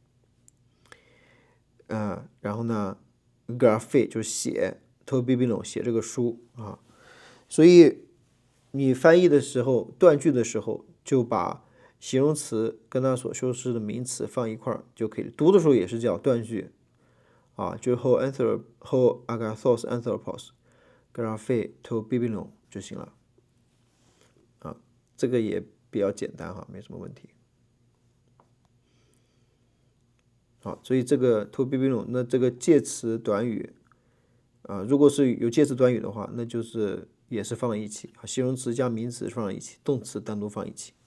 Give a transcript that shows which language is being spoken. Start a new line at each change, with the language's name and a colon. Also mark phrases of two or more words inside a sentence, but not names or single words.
Chinese: 然后呢 graphe 就是写
Greek: τὸ βιβλίον
Chinese: 写这个书啊，所以你翻译的时候断句的时候就把形容词跟它所修饰的名词放一块儿就可以了，读的时候也是叫断句。啊，就后
Greek: ἀγαθὸς ἄνθρωπος γράφει τὸ βιβλίον
Chinese: 就行了啊，这个也比较简单哈，没什么问题。好，所以这个
Greek: τὸ βιβλίον
Chinese: 那这个介词短语啊，如果是有介词短语的话，那就是也是放在一起啊，形容词加名词放在一起，动词单独放一起。